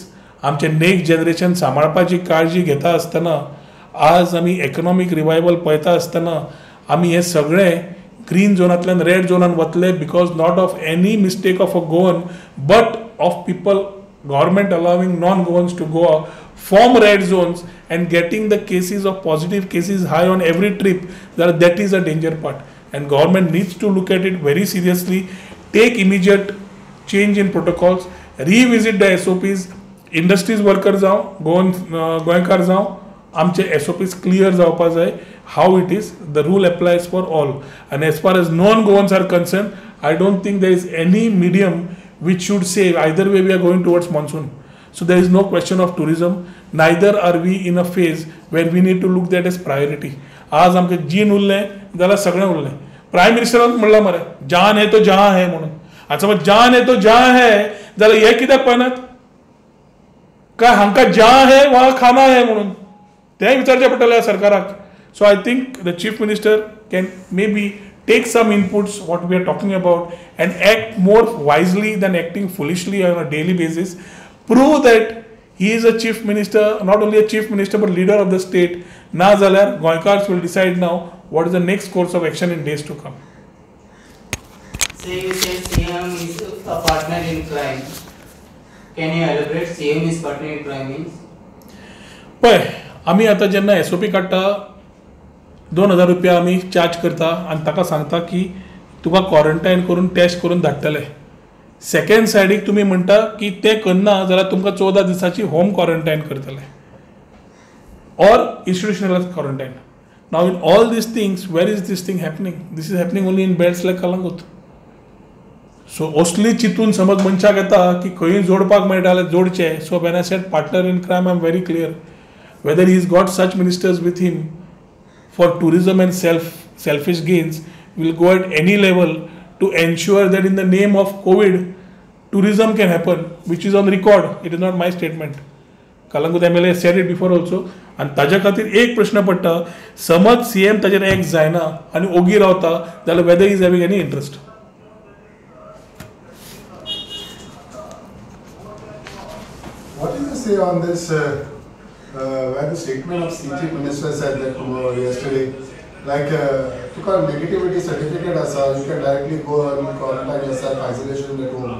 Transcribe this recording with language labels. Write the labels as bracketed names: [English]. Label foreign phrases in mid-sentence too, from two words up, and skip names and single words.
[Konkani] आमचे नेक्स्ट जनरेशन सांबाळपाची काळजी घेता आसतना आज आमी इकॉनॉमिक रिवायवल पळयता आसतना आमी हे सगळे ग्रीन झोनांतल्यान रेड झोनान वतले [English] because not of any mistake of a Goan but of people government allowing non-Goans to go form red zones and getting the cases of positive cases high on every trip, that is a danger part. And government needs to look at it very seriously, take immediate change in protocols, revisit the SOPs, industries workers [Konkani] जावं, गोंयकार जावं, आमचे SOPs clear जावपा जाय, [English] how it is, the rule applies for all. And as far as non-Goans are concerned, I don't think there is any medium which should say either way we are going towards monsoon. So there is no question of tourism, neither are we in a phase where we need to look that as priority. [Konkani] आज आमके जीन उरलें जाल्यार सगळें उरलें. प्रायम मिनिस्टरान म्हणलां मरे [Hindi] जान है तो जहां है [Konkani] म्हणून. आतां समज [Hindi] जान है तो जहां है [Konkani] जाल्यार हे कित्याक पळयनात काय हांकां [Hindi] जहां है [Konkani] वा [Hindi] खाना है [Konkani] म्हणून तें विचारचें पडटलें सरकाराक. [English] So I think the chief minister can maybe take some inputs what we are talking about and act more wisely than acting foolishly on a daily basis. Prove that he is a chief minister, not only a chief minister but leader of the state. [Konkani] Na zalyar [English] Goinkars will decide now what is the next course of action in days to come. Say you said CM is a partner in crime. Can you elaborate CM is partner in crime means? [Konkani] पळय आमी आतां जेन्ना SOP काडटा 2000 रुपया आमी चार्ज करता आनी ताका सांगता की तुका क्वॉरंटायन करून टेस्ट करून धाडटले. सेकंड सायडीक तुमी म्हणटा की तें करना जाल्यार तुमकां 14 दिसाची [English] home quarantine [Konkani] करतले और [English] institutional quarantine. now in all these things where is this thing happening? this is happening only in belts like Kalangut. [Konkani] सो असली चिंतून समज मनशाक येता की खंय जोडपाक मेळटा जाल्यार जोडचे. [English] so when I said partner in crime I am very clear whether he is got such ministers with him for tourism and selfish gains will go at any level to ensure that in the name of COVID tourism can happen, which is on record. It is not my statement. Kalangut MLA said it before also. [Konkani] And ताज्या खातीर एक प्रश्न पडटा समज CM ताजेर एक्ट जायना आनी ओगी रावता जाल्यार [English] whether he is having any interest. What do you say on this where the statement of Chief Minister said that yesterday, like took a negativity certificate as you can directly go and quarantine yourself, isolation at home.